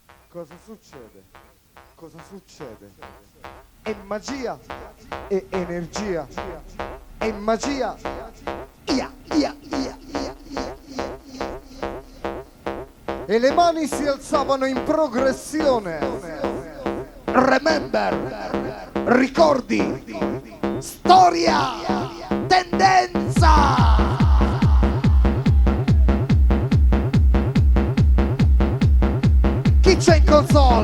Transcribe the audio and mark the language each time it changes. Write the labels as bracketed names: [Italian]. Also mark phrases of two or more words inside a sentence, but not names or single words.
[Italian] Cosa succede? Cosa succede? È magia e energia. È magia. Ia, ia, ia, ia, ia, ia, ia. E le mani si alzavano in progressione. Remember, ricordi, storia, tendenza. Chi c'è in console?